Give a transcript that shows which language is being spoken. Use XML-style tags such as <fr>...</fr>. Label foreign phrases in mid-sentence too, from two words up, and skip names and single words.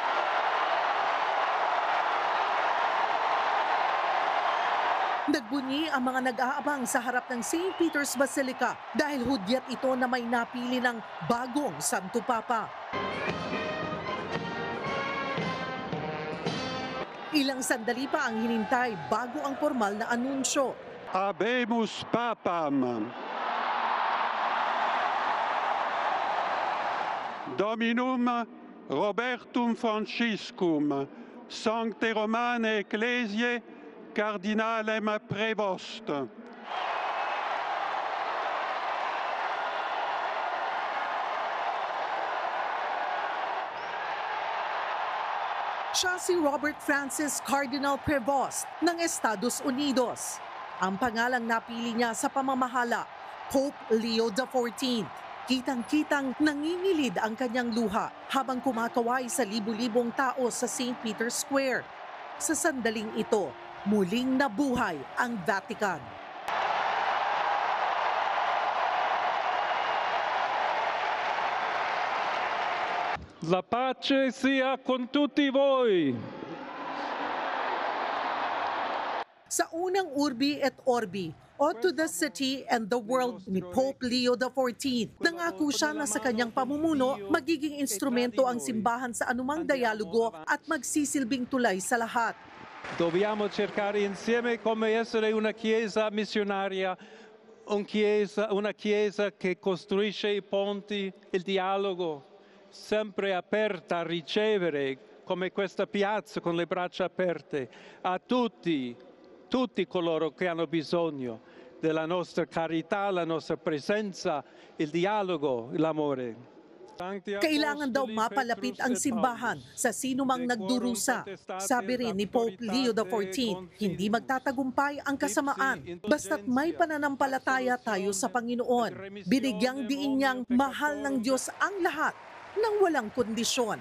<tl>Nagbunyi ang mga nag-aabang sa harap ng St. Peter's Basilica dahil hudyat ito na may napili ng bagong Santo Papa. Ilang sandali pa ang hinintay bago ang formal na anunsyo.</tl> <la>Habemus Papam. Dominum Robertum Franciscum, Sancte Romane Ecclesiae, Cardinalem Prevost.</la> <tl>Siya si Robert Francis Cardinal Prevost ng Estados Unidos. Ang pangalang napili niya sa pamamahala, Pope Leo XIV. Kitang-kitang nangingilid ang kanyang luha habang kumakaway sa libu-libong tao sa St. Peter's Square. Sa sandaling ito, muling nabuhay ang Vatican.</tl> <it>La pace sia con tutti voi.</it> <tl>Sa unang</tl> <la>Urbi et Orbi,</la> <tl>o</tl> <en>to the city and the world</en> <tl>ni Pope Leo XIV, nangako siya na sa kanyang pamumuno magiging instrumento ang simbahan sa anumang dialogo at magsisilbing tulay sa lahat.</tl> <it>Dobbiamo cercare insieme come essere una chiesa missionaria, una chiesa che costruisce i ponti, il dialogo, sempre aperta a ricevere, come questa piazza con le braccia aperte, a tutti coloro che hanno bisogno della nostra carità, la nostra presenza, il dialogo, l'amore.</it> <tl>Kailangan daw mapalapit ang simbahan sa sinumang nagdurusa. Sabi rin ni Pope Leo XIV, hindi magtatagumpay ang kasamaan basta't may pananampalataya tayo sa Panginoon. Binigyang diin niyang mahal ng Diyos ang lahat nang walang kondisyon.</tl>